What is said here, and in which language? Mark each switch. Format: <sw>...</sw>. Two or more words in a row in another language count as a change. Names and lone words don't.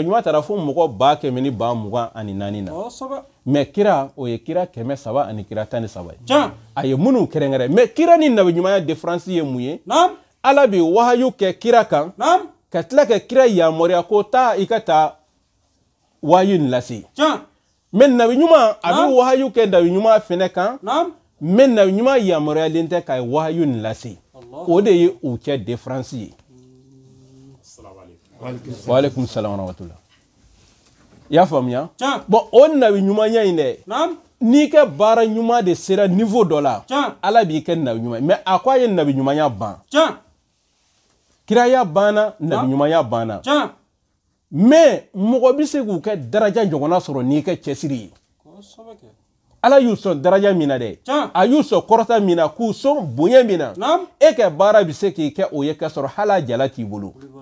<bm>ɲuman taara fo mɔgɔ 124,000 na mais kira o ye kira 300 ani kira 13 ye a ye minnu kɛrɛnkɛrɛn mais kira ni nabi ɲumanya différence ye mun ye ala bɛ wahayu kɛ kira kan ka tila ka kira yamaruya ko taa i ka taa wahayu nin lase mais nabi ɲuman a bɛ wahayu kɛ nabi ɲuman fɛnɛ kan mais nabi ɲuman yamaruyalen tɛ ka wahayu nin lase o de ye u cɛ différence ye</bm> <ar>وعليكم السلام ورحمة الله</ar> <bm>i y'a faamuya bon o nabi ɲumanya in dɛ n'i ka baara ɲuman de sera niveau dɔ la ala b'i kɛ nabi ɲuman mais a ko a ye nabi ɲumanya ban kiraya banna nabi ɲumanya banna mais mɔgɔ bɛ se k'u kɛ daraja ɲɔgɔnna sɔrɔ n'i ka cɛsiri ye ala y'u sɔn daraja min na dɛ a y'u sɔn kɔrɔta min na k'u sɔn bonya min na e ka baara bɛ se k'i kɛ o ye ka sɔrɔ hali a jala t'i bolo</bm>